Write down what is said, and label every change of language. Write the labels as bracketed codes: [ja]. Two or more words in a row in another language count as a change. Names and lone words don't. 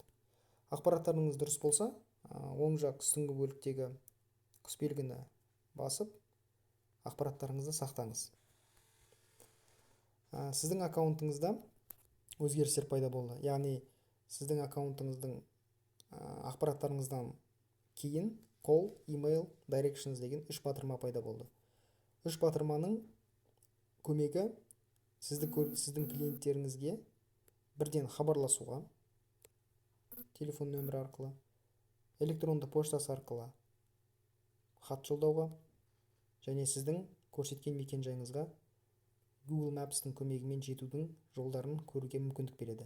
[kk] Ақпараттарыңыз дұрыс болса, оң жақ үстіңгі бөліктегі құсбелгіні басып, ақпараттарыңызды сақтаңыз. Сіздің аккаунтыңызда өзгерістер пайда болды. Яғни сіздің аккаунтыңыздың ақпараттарыңыздан кейін [en] call, email, directions [kk] деген 3 батырма пайда болды. 3 батырманың көмегі сіздің клиенттеріңізге бірден хабарласуға, телефон нөмірі арқылы, электронды поштасы арқылы хат жолдауға және сіздің көрсеткен мекен жайыңызға Google Maps-тің көмегімен жетудің жолдарын көруге мүмкіндік береді.